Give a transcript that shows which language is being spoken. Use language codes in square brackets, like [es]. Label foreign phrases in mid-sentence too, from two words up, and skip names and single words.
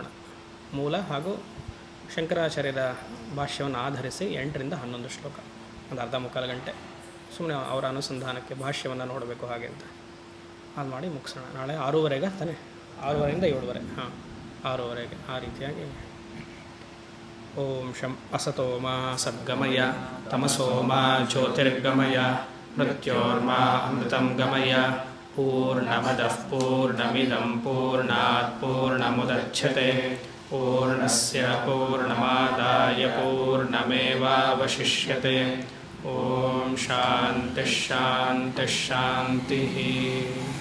[kn] ಮೂಲ ಹಾಗೂ ಶಂಕರಾಚಾರ್ಯರ ಭಾಷ್ಯವನ್ನು ಆಧರಿಸಿ 8ರಿಂದ 11 ಶ್ಲೋಕ, ಒಂದು ಅರ್ಧ ಮುಕ್ಕಾಲು ಗಂಟೆ ಸುಮ್ಮನೆ ಅವರ ಅನುಸಂಧಾನಕ್ಕೆ ಭಾಷ್ಯವನ್ನು ನೋಡಬೇಕು ಹಾಗೆ ಅಂತ ಅದು ಮಾಡಿ ಮುಗಿಸೋಣ. ನಾಳೆ 6:30 ತಾನೆ, 6:30ರಿಂದ 7:30. ಹಾಂ, 6:30 ಆ ರೀತಿಯಾಗಿ. [sa] ಓಂ ಶಂ ಅಸತೋ ಮಾ ಸದ್ಗಮಯ ತಮಸೋ ಮಾ ಜ್ಯೋತಿರ್ಗಮಯ ಮೃತ್ಯೋರ್ಮಾ ಅಮೃತಂ ಗಮಯ. ಪೂರ್ಣಮದಃ ಪೂರ್ಣಮಿದಂ ಪೂರ್ಣಾತ್ ಪೂರ್ಣಮುದಚ್ಯತೆ ಪೂರ್ಣಸ್ಯ ಪೂರ್ಣಮಾದಾಯ ಪೂರ್ಣಮೇವಾವಶಿಷ್ಯತೆ. ಓಂ ಶಾಂತಿ ಶಾಂತಿ ಶಾಂತಿ.